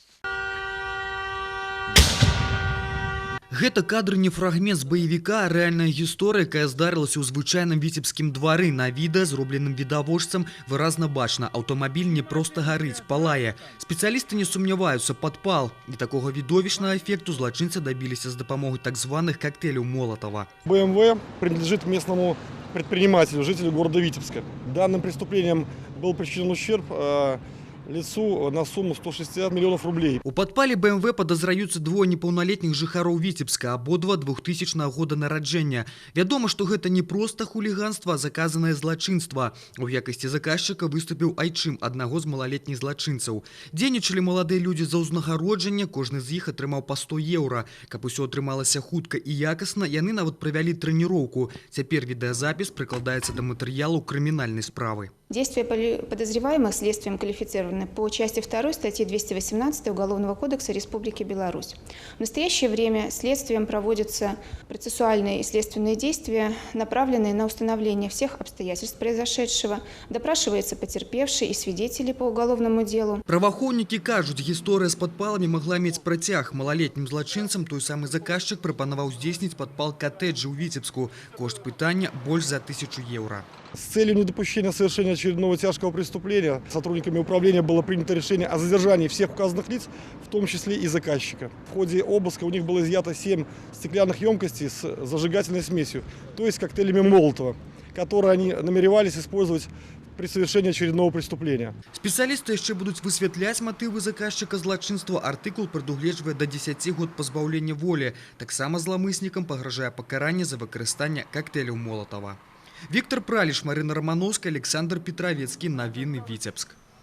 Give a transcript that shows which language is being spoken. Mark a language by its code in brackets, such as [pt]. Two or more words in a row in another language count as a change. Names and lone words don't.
[be] Гэта кадр не фрагмент з баевіка, а рэальная гісторыя, якая здарылася ў звычайным віцебскім двары. На відэа, зробленым відавочцам, выразна бачна, аўтамабіль не проста гарыць, палае. Спецыялісты не сумняваюцца, падпал. І такога відовішнага эффекту злачынцы дабіліся з дапамогай так званых коктейляў Молотова. [ru] БМВ принадлежит местному предпринимателю, жителю города Витебска. Данным преступлением был причинен ущерб лицу на сумму 160 миллионов рублей. [be] У падпале БМВ падазраюцца двое непаўналетніх жыхароў Віцебска, абодва 2000 года нараджэння. Вядома, што гэта не проста хуліганства, а заказанае злачынства. У якасці заказчыка выступіў айчым аднаго з малалетніх злачынцаў. Дзейнічалі маладыя людзі за ўзнагароджанне, кожны з іх атрымаў па 100 еўра. Каб усё атрымалася хутка і якасна, яны нават правялі трэніроўку. Цяпер відэазапіс прыкладаецца да матэрыялу крымінальнай справы. [ru] Действия подозреваемых следствием квалифицированы по части 2 статьи 218 Уголовного кодекса Республики Беларусь. В настоящее время следствием проводятся процессуальные и следственные действия, направленные на установление всех обстоятельств произошедшего, допрашивается потерпевший и свидетели по уголовному делу. [be] Праваахоўнікі кажуць, гісторыя з падпаламі магла мець працяг. Малалетнім злачынцам той самы заказчык прапанаваў здзейсніць падпал коттеджа ў Віцебску. Кошт пытання больш за 1000 еўра. [ru] С целью недопущения совершения очередного тяжкого преступления сотрудниками управления было принято решение о задержании всех указанных лиц, в том числе и заказчика. В ходе обыска у них было изъято 7 стеклянных емкостей с зажигательной смесью, то есть коктейлями Молотова, которые они намеревались использовать при совершении очередного преступления. [be] Спецыялісты яшчэ будуць высвятляць матывы заказчыка злачынства. Артыкул прадугледжвае да 10 год пазбаўлення волі. Таксама зламыснікам пагражае пакаранне за выкарыстанне коктейляў Молотова. [ru] Виктор Праліш, Марина Романовская, Александр Петровецкий. [be] Навіны Витебск.